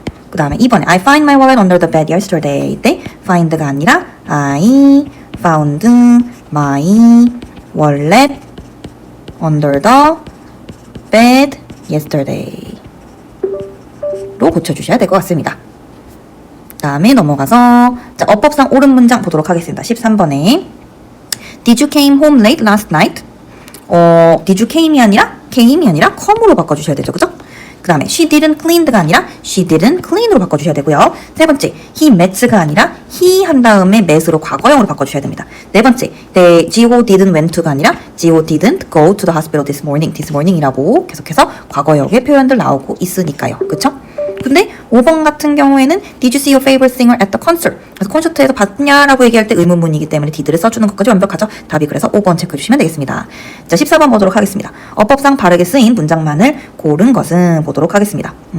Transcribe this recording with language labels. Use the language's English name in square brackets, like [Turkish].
[Korean] 그 다음에 2번에 [English] I find my wallet under the bed yesterday. 이때 find가 아니라 I found my wallet under the bed yesterday 로 고쳐주셔야 될 것 같습니다. [Korean] 다음에 넘어가서 자, 어법상 옳은 문장 보도록 하겠습니다. [English] 13번에 Did you came home late last night? Did you came이 아니라 come으로 [Korean] 바꿔주셔야 되죠. 그죠? 그 다음에 [English] she didn't cleaned [Korean] 가 아니라 she didn't clean으로 바꿔주셔야 되고요. 세 번째, he met가 아니라 he 한 다음에 met으로 과거형으로 바꿔주셔야 됩니다. 네 번째, [English] Gio didn't went to가 아니라 Gio didn't go to the hospital this morning [Korean] 이라고 계속해서 과거형의 표현들 나오고 있으니까요. 그쵸? 근데 5번 같은 경우에는 [English] Did you see your favorite singer at the concert? [Korean] 그래서 콘서트에서 봤냐라고 얘기할 때 의문문이기 때문에 did를 써주는 것까지 완벽하죠. 답이 그래서 5번 체크해 주시면 되겠습니다. 자, 14번 보도록 하겠습니다. 어법상 바르게 쓰인 문장만을 고른 것은 보도록 하겠습니다.